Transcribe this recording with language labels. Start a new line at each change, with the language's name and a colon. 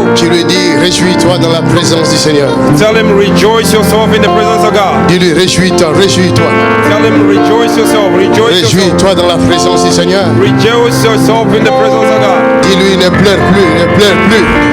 French: Tu lui dis, réjouis-toi dans la présence du Seigneur.
English: Tell them, rejoice yourself in the presence of God.
French: Dis-lui, réjouis-toi, réjouis-toi.
English: Tell them, rejoice yourself, rejoice yourself.
French: Réjouis-toi dans la présence du Seigneur.
English: Rejoice yourself in the presence of God.
French: Dis-lui, ne pleure plus, ne pleure plus.